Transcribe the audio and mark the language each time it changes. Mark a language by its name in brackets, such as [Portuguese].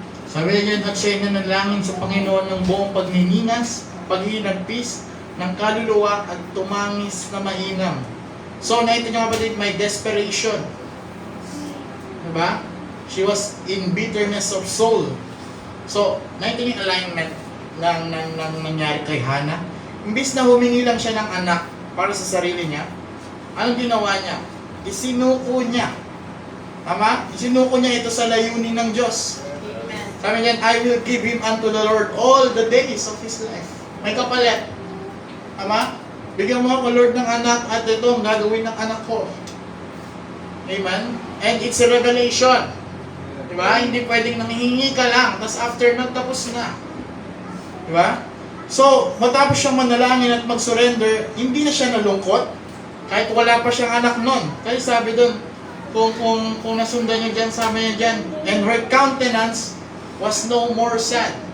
[Filipino] Sabi niya, at siya'y nanalangin sa Panginoon ng buong pagniningas, paghinagpis ng kaluluwa at tumangis na mainam. So, nakita niyo kapatid, may desperation. Diba? [English] She was in bitterness of soul. [Filipino] So, nakita niyo yung alignment ng nangyari kay Hannah. Imbis na humingi lang siya ng anak para sa sarili niya, anong ginawa niya? Isinuko niya. Tama? Isinuko niya ito sa layunin ng Diyos. Sabi niyan, [English] I will give him unto the Lord all the days of his life. [Filipino] May kapalit. Tama? Bigyan mo ako, Lord, ng anak at ito ang gagawin ng anak ko. [English] Amen? And it's a revelation. [Filipino] Diba? Hindi pwedeng nanghihingi ka lang, tapos after nun, tapos na. Diba? So, matapos siyang manalangin at mag-surrender, hindi na siya nalungkot, kahit wala pa siyang anak nun. Kasi sabi dun, kung nasundan niyo dyan, sabi niya dyan, [English] and her countenance was no more sad.